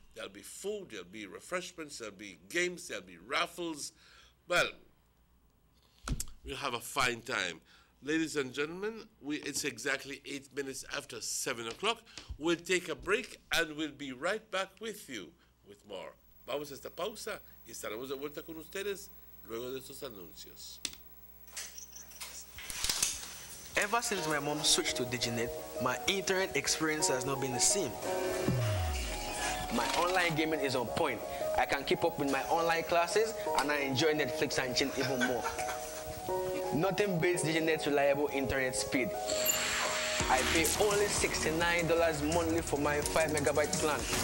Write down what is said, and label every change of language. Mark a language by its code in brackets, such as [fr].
[en] There'll be food, there'll be refreshments, there'll be games, there'll be raffles. Well, we'll have a fine time. Ladies and gentlemen, it's exactly 8 minutes after 7 o'clock. We'll take a break and we'll be right back with you with more. [es] Vamos a esta pausa y estaremos de vuelta con ustedes luego de estos anuncios. [en] Ever since my mom switched to Diginet, my internet experience has not been the same. My online gaming is on point. I can keep up with my online classes and I enjoy Netflix and chill even more. Nothing beats Diginet's reliable internet speed. I pay only $69 monthly for my 5 megabyte plan.